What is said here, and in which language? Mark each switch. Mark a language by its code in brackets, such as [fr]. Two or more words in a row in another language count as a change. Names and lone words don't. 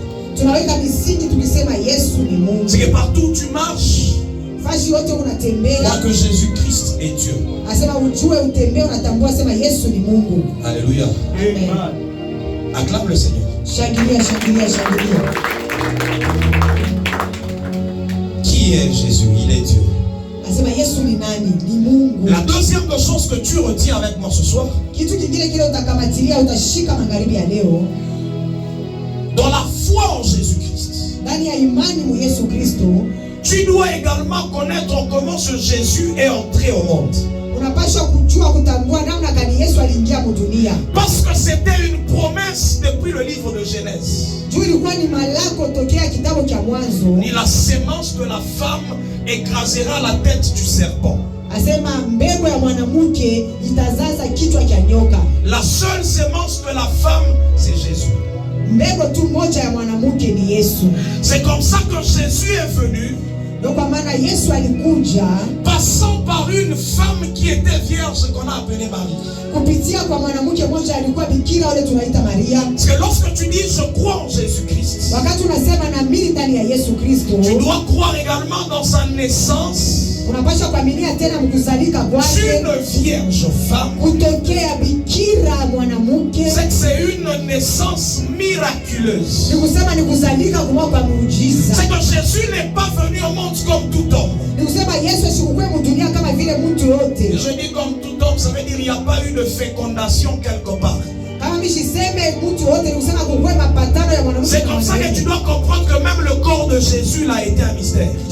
[sw] Tunaweka misingi tukisema Yesu ni Mungu. [fr] C'est que partout où tu marches, [sw] fashi yote unatembea, [fr] crois que Jésus-Christ est Dieu. [sw] Asema ujue utembee unatambua sema Yesu ni Mungu. [fr] Alléluia. Amen. Acclame le Seigneur. [sw] Shangilia, shangilia, shangilia. [fr] Qui est Jésus? Il est Dieu. [sw] Asema Yesu ni nani? Ni Mungu. [fr] La deuxième chose que tu retiens avec moi ce soir, [sw] kitu kingine kile utakamatilia utashika magharibi ya leo, [fr] dans la foi en Jésus-Christ, [sw] ndani ya imani mu Yesu Kristo, [fr] tu dois également connaître comment ce Jésus est entré au monde. [sw] Unapaswa kujua kutambua namna gani Yesu aliingia mu dunia. [fr] Parce que c'était une promesse depuis le livre de Genèse. [sw] Juu ilikuwa ni malako tokea kitabu cha Mwanzo. [fr] Ni la sémence de la femme écrasera la tête du serpent. [sw] Asema mbegu ya mwanamke itazaza kichwa cha nyoka. [fr] La seule sémence de la femme, c'est Jésus. [sw] Mbegu tu moja ya mwanamke ni Yesu. [fr] C'est comme ça que Jésus est venu. [sw] Donc kwa maana Yesu alikuja [fr] passant par une femme qui était vierge qu'on a appelée Marie. [sw] Kupitia kwa mwanamke mmoja alikuwa bikira wale tunaita Maria. [fr] Parce que lorsque tu dis je crois en Jésus-Christ, [sw] wakati unasema naamini ndani ya Yesu Kristo, [fr] tu dois croire également dans sa naissance. [sw] Unapaswa kuaminia tena mkuzalika kwake. [fr] Une vierge femme. [sw] Kutokea bikira mwanamke. [fr] C'est une naissance miraculeuse. C'est que Jésus n'est pas venu au monde comme tout homme. Et Je dis comme tout homme, ça veut dire qu'il n'y a pas eu de fécondation quelque part. C'est comme ça que tu dois comprendre que même le corps de Jésus là a été un mystère.